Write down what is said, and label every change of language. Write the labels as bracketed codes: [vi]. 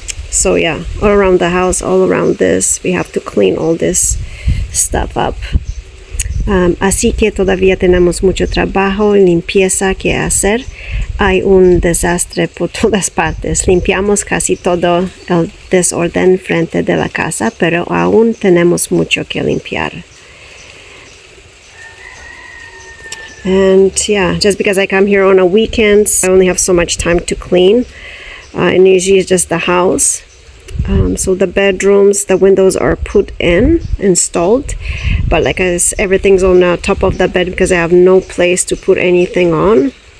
[en] So yeah, all around the house, all around this, we have to clean all this stuff up. [es] Así que todavía tenemos mucho trabajo y limpieza que hacer. Hay un desastre por todas partes. Limpiamos casi todo el desorden frente de la casa, pero aún tenemos mucho que limpiar. [en] And yeah, just because I come here on a weekends, I only have so much time to clean. And usually it's just the house. So the bedrooms, the windows are put in, installed, but like everything's on the top of the bed because I have no place to put anything on.